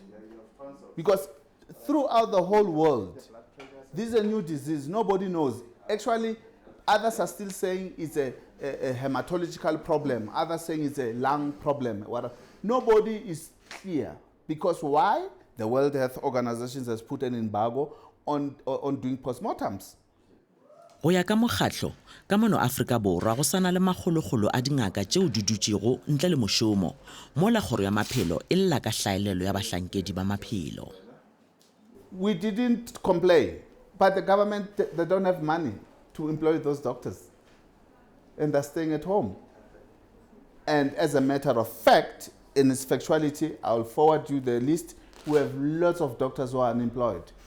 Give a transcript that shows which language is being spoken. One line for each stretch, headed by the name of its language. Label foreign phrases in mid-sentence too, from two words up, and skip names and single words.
English: Because throughout the whole world, this is a new disease. Nobody knows. Actually, others are still saying it's a hematological problem. Others saying it's a lung problem. Nobody is clear. Because why? The World Health Organization has put an embargo on doing postmortems.
Northern Sotho: Go ya ka mokgatlo ka mono Afrika Borwa go sana le magologolo a dingaka tšeo di dutšego ntle le mošomo mola kgoro ya maphelo e lla ka hlaelelo ya bahlankedi ba maphelo.
English: We didn't complain, but the government, they don't have money to employ those doctors, and they're staying at home. And as a matter of fact, in its factuality, I'll forward you the list. We have lots of doctors who are unemployed.